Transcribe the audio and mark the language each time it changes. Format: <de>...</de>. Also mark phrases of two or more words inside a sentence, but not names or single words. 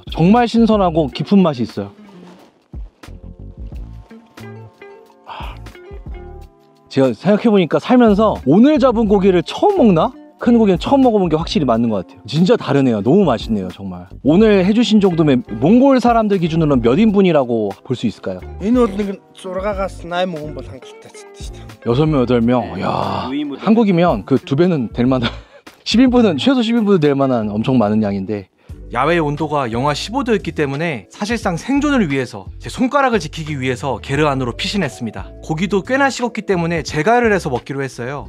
<ko>정말 신선하고 깊은 맛이 있어요. 제가 생각해보니까 살면서 오늘 잡은 고기를 처음 먹나? 큰 고기는 처음 먹어본 게 확실히 맞는 것 같아요. 진짜 다르네요. 너무 맛있네요, 정말. 오늘 해주신 정도면 몽골 사람들 기준으로는 몇 인분이라고 볼 수 있을까요?</ko> <mn>энэ бол нэг 6-аас 8 хүн бол хангалттай шүү дээ.</mn> <ko>6명, 8명. 야, 한국이면 그 2배는 될 만한 10인분은 최소 10인분은 될 만한 엄청 많은 양인데 야외 온도가 영하 15도였기 때문에 사실상 생존을 위해서 제 손가락을 지키기 위해서 게르 안으로 피신했습니다. 고기도 꽤나 식었기 때문에 재가열을 해서 먹기로 했어요.</ko>